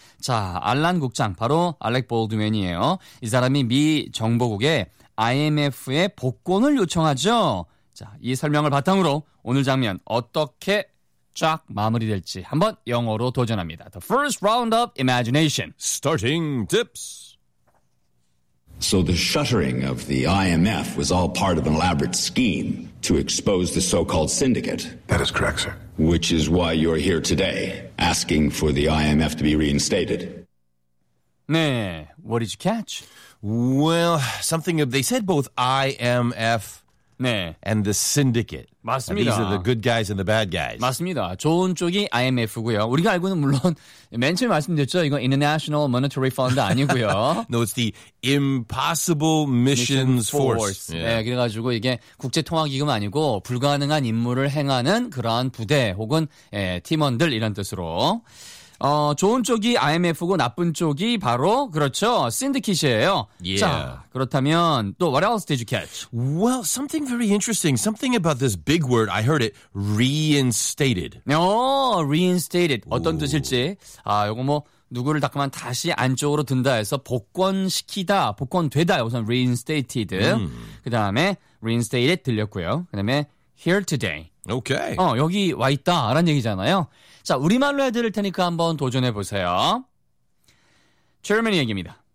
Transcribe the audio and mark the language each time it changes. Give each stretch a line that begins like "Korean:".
Korean: 자, 알란 국장, 바로 알렉 볼드맨이에요. 이 사람이 미 정보국에 IMF의 복권을 요청하죠. 자, 이 설명을 바탕으로 오늘 장면 어떻게 쫙 마무리될지 한번 영어로 도전합니다.
English: The first round of imagination. Starting tips. So the shuttering of the IMF was all part of an elaborate scheme to expose the so-called syndicate. That is correct, sir. Which is why you're here today, asking for the IMF to be reinstated. 네, what did you catch? Well, something of, they said both IMF
Korean: 네.
English: and the syndicate.
Korean: 맞습니다.
English: And these are the good guys and the bad guys.
Korean: 맞습니다. 좋은 쪽이 IMF고요. 우리가 알고는 물론 맨 처음에 말씀드렸죠. 이건 International Monetary Fund 아니고요.
English: No, it's the Impossible Missions Force. Yeah.
Korean: 네, 그래가지고 이게 국제통화기금 아니고 불가능한 임무를 행하는 그러한 부대 혹은 예, 팀원들 이런 뜻으로. 어, 좋은 쪽이 IMF고 나쁜 쪽이 바로, 그렇죠, 신디킷이에요.
English: Yeah.
Korean: 자, 그렇다면 또
English: what else did you catch? Well, something very interesting. Something about this big word, I heard it, reinstated.
Korean: 어, reinstated. 어떤 Ooh. 뜻일지. 아, 요거 뭐 누구를 닦으면 다시 안쪽으로 든다 해서 복권시키다, 복권되다. 우선 reinstated. 그 다음에 reinstated 들렸고요. 그 다음에
English: here today. Okay.
Korean: 어, 여기 와 있다, 라는 얘기잖아요. 자, 우리말로 해드릴 테니까 한번 도전해보세요. 체어맨의 얘기입니다.